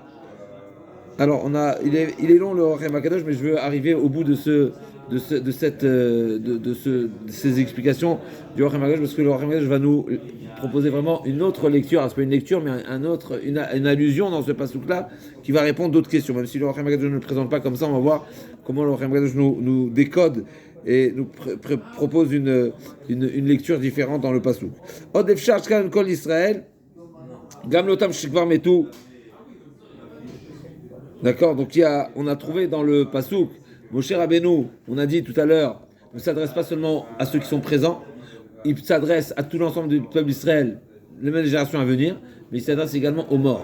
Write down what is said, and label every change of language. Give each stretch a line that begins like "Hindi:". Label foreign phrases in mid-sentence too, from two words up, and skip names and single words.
French: Alors il est long le Orem Akadosh, mais je veux arriver au bout de ces explications du Orem Akadosh, parce que le Orem Akadosh va nous proposer vraiment une autre lecture. Alors, c'est pas une lecture, mais une allusion dans ce passouk-là qui va répondre d'autres questions. Même si le Orem Akadosh ne le présente pas comme ça, on va voir comment le Orem Akadosh nous décode et nous propose une lecture différente dans le passouk.
Hebrew: עוד אפשר שכאן כל ישראל גם לאותם שכבר מתו.
French: D'accord, donc on a trouvé dans le passouk, Moshe Rabbeinu, on a dit tout à l'heure, ne s'adresse pas seulement à ceux qui sont présents, il s'adresse à tout l'ensemble du peuple d'Israël, les mêmes générations à venir, mais il s'adresse également aux morts.